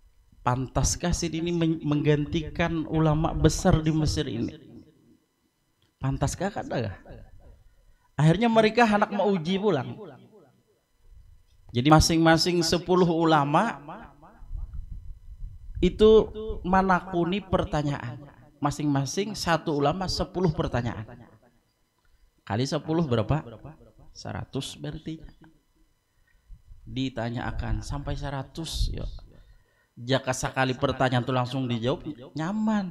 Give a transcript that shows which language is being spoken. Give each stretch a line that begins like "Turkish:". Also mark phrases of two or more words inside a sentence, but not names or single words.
Indonesian: Pantaskah Sidin ini menggantikan ulama besar di Mesir ini?
Banjar: Pantaskah kada?
Indonesian: Akhirnya mereka hendak mau uji pulang. Jadi masing-masing 10 ulama itu menakuni pertanyaan. Masing-masing satu ulama 10 pertanyaan. Kali 10 berapa? 100 berarti. Ditanyakan sampai 100 ya. Jika sekali pertanyaan itu langsung dijawab nyaman.